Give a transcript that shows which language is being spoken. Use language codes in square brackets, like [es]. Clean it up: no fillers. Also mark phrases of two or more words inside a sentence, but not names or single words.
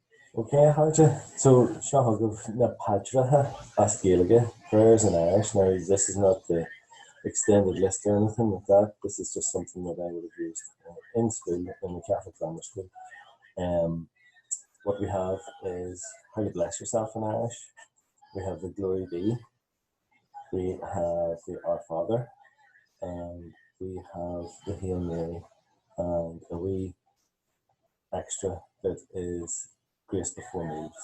[en] Okay, how to so [ga] Shahagov na Paidreacha as nGaeilge [en] prayers in Irish. Now this is not the extended list or anything like that. This is just something that I would have used in school, in the Catholic grammar school. What we have is how to bless yourself in Irish. We have the Glory Be. We have the Our Father, and we have the Hail Mary, and a wee extra that is Grace Before Needs.